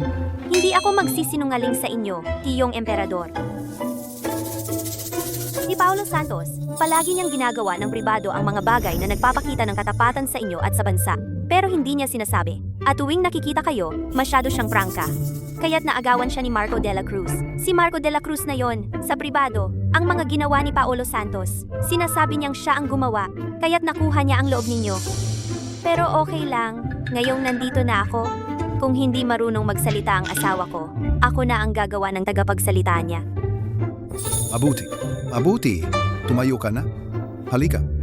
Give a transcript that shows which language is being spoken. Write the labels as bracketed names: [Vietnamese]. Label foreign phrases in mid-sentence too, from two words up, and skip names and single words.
[Filipino] Hindi ako magsisinungaling sa inyo, Tiyong Emperador. Si Paolo Santos, palagi niyang ginagawa ng pribado ang mga bagay na nagpapakita ng katapatan sa inyo at sa bansa. Pero hindi niya sinasabi. At tuwing nakikita kayo, masyado siyang prangka. Kaya't naagawan siya ni Marco de la Cruz. Si Marco de la Cruz na yon, sa pribado, ang mga ginawa ni Paolo Santos. Sinasabi niyang siya ang gumawa, kaya't nakuha niya ang loob ninyo. Pero okay lang, ngayong nandito na ako. Kung hindi marunong magsalita ang asawa ko, ako na ang gagawa ng tagapagsalita niya. Mabuti. Mabuti. Tumayo ka na. Halika.